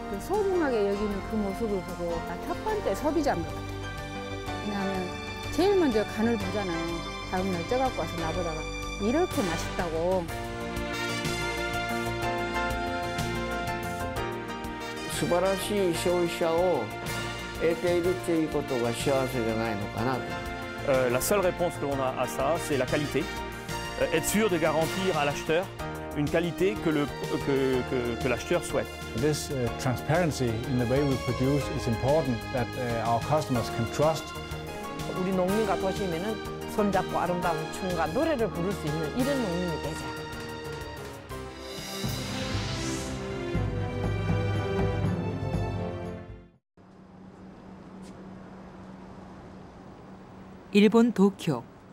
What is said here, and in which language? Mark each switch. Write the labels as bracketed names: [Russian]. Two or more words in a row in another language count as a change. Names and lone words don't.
[Korean] 소중하게 여기는 그 모습을 보고 첫 번째 소비자인 것 같아요. 왜냐하면 제일 먼저 간을 보잖아요. 다음날 쪄갖고 와서 나보다가 이렇게 맛있다고. [Japanese] 素晴らしい消費者を得ているということが幸せじゃないのかなと。 [French] La seule réponse que l'on a à ça, c'est la qualité. Être sûr de garantir à l'acheteur une qualité que l'acheteur souhaite. [English] This transparency in the way we produce is important that our customers can trust. [Korean] 우리 농민과 도시면은 손잡고 아름다운 춤과 노래를 부를 수 있는 이런 농민이 되자. 일본 도쿄.